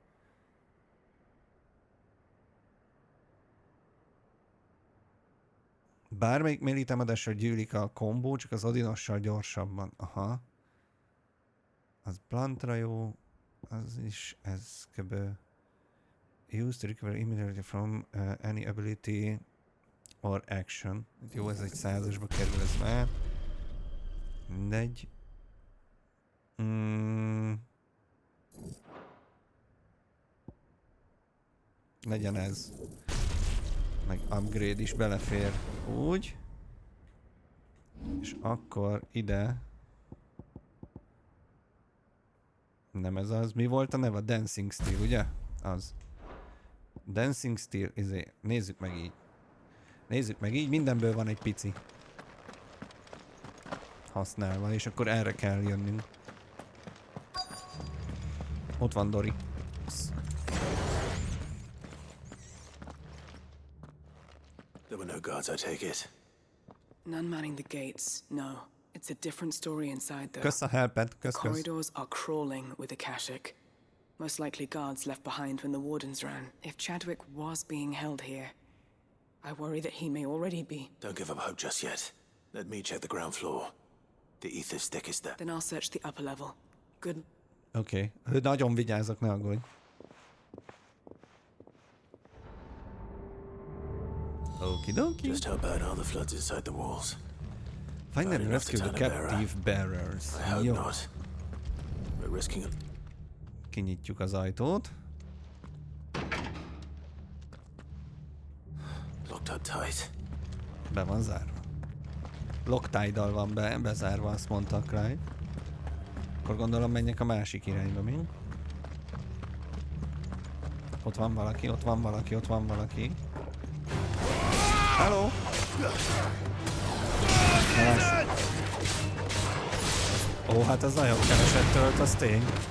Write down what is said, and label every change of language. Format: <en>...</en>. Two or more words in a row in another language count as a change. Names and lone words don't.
<hu>Bármelyik melee támadásra gyűlik a kombó, csak az Odinossal gyorsabban. Aha. Az Blantra jó. Az is, ez kb.</hu> <en>Use to recover immediately from any ability or action.</en> <hu>Jó, ez egy 100-asba kerül, ez már. Mindegy. Legyen ez. Meg upgrade is belefér. Úgy. És akkor ide. Nem ez az. Mi volt a neve? Dancing Steel, ugye? Az. Dancing Steel, nézzük meg így. Nézzük meg így, mindenből van egy pici. Használva, és akkor erre kell jönnünk. Ott van Dori.</hu> <en>There were no guards, I take it. None manning the gates, no. It's a different story inside though.</en> <hu>Kösz a helpet, kösz.</hu> <en>Corridors are crawling with Akashic. Most likely guards left behind when the wardens ran. If Chadwick was being held here, I worry that he may already be. Don't give up hope just yet. Let me check the ground floor. The ether stick is there. Then I'll search the upper level. Good.</en> <hu>Oké. Nagyon vigyázok, ne aggódj. Okidoki.</hu> <en>Just how bad are the floods inside the walls? Find and rescue the captive bearers. I hope</en> <hu>Jó.</hu> <en>not. We're risking it.</en> <hu>Kinyitjuk az ajtót.</hu> <en>Locked up tight.</en> <hu>Be van zárva. Loctite-dal van bezárva, azt mondta a Clyde. Akkor gondolom menjek a másik irányba, mi? Ott van valaki, ott van valaki, ott van valaki.</hu> <en>Hello!</en> <hu>Ó, hát az nagyon keveset tölt, az tény.</hu>